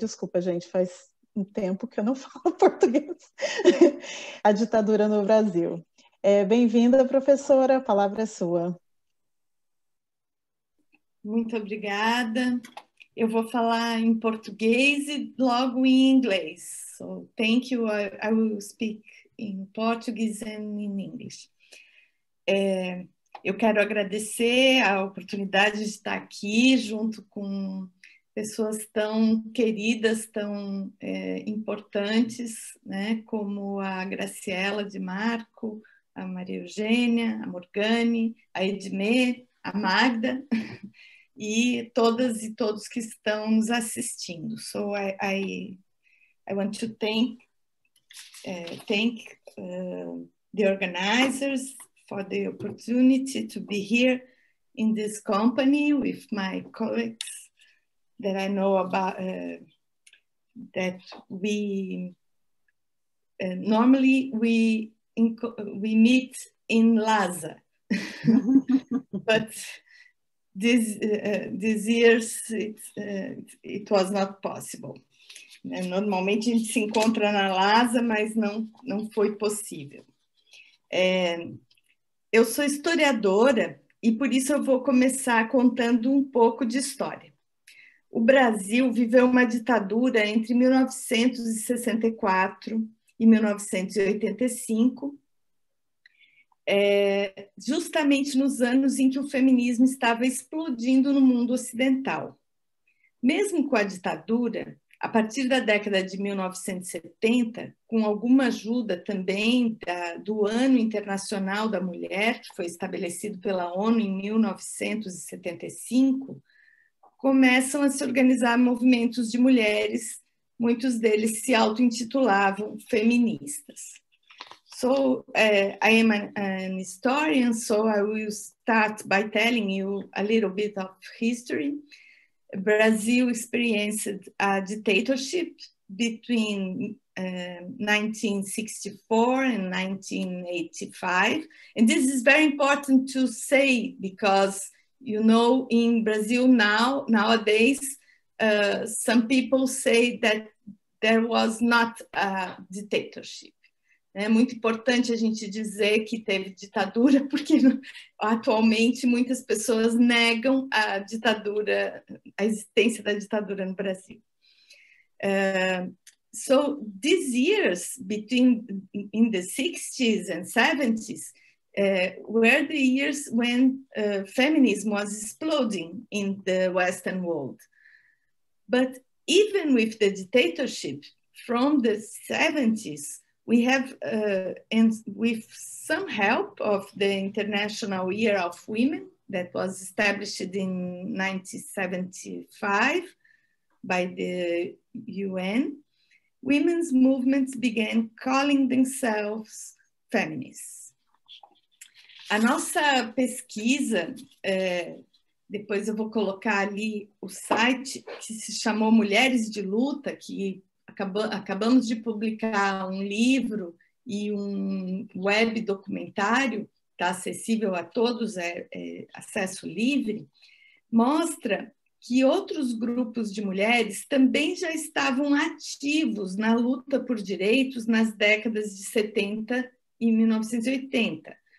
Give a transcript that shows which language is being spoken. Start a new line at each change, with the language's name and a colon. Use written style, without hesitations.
Portuguese: Desculpa, gente, faz um tempo que eu não falo português. A ditadura no Brasil. Bem-vinda, professora, a palavra é sua. Muito obrigada. Eu vou falar em português e logo em inglês.
English: So, thank you. I will speak in Portuguese and in English.
Portuguese: Eu quero agradecer a oportunidade de estar aqui junto com pessoas tão queridas, tão importantes, né, como a Graciela Di Marco, a Maria Eugênia, a Morgani, a Edmê, a Magda, e todas e todos que estão nos assistindo.
English: So I want to thank the organizers for the opportunity to be here in this company with my colleagues that I know about, that we normally we meet in LASA, but this years it was not possible.
Portuguese: Normalmente a gente se encontra na LASA, mas não foi possível. Eu sou historiadora e por isso eu vou começar contando um pouco de história. O Brasil viveu uma ditadura entre 1964 e 1985, justamente nos anos em que o feminismo estava explodindo no mundo ocidental. Mesmo com a ditadura, a partir da década de 1970, com alguma ajuda também do Ano Internacional da Mulher, que foi estabelecido pela ONU em 1975, começam a se organizar movimentos de mulheres, muitos deles se auto-intitulavam feministas.
English: So I am an historian, so I will start by telling you a little bit of history. Brazil experienced a dictatorship between 1964 and 1985. And this is very important to say because, you know, in Brazil nowadays, some people say that there was not a dictatorship.
Portuguese: É muito importante a gente dizer que teve ditadura, porque atualmente muitas pessoas negam a ditadura, a existência da ditadura no Brasil.
English: So these years in the 60s and 70s were the years when feminism was exploding in the Western world. But even with the dictatorship from the 70s, we have, and with some help of the International Year of Women that was established in 1975 by the UN, women's movements began calling themselves feminists.
Portuguese: A nossa pesquisa, depois eu vou colocar ali o site, que se chamou Mulheres de Luta, que acabamos de publicar um livro e um web documentário, está acessível a todos, acesso livre, mostra que outros grupos de mulheres também já estavam ativos na luta por direitos nas décadas de 70 e 1980.